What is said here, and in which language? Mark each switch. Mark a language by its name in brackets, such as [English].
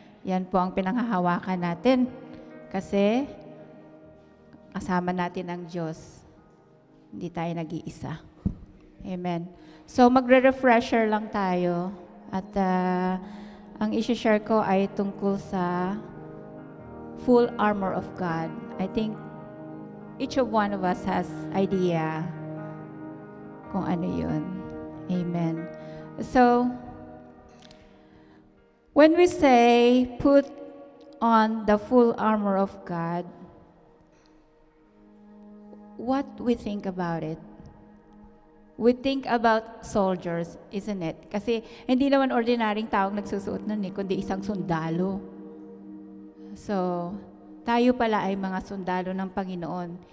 [Filipino] Yan po ang pinanghahawakan natin. Kasi kasama natin ang Diyos. Hindi tayo nag-iisa. Amen. So magre-refresher lang tayo. At ang isi-share ko ay tungkol sa full armor of God. [English] I think each of one of us has idea kung ano yun. Amen. So, when we say put on the full armor of God, what we think about it? We think about soldiers, isn't it? [Filipino] Kasi hindi naman ordinaryong taong nagsusuot nun kundi isang sundalo. So, tayo pala ay mga sundalo ng Panginoon.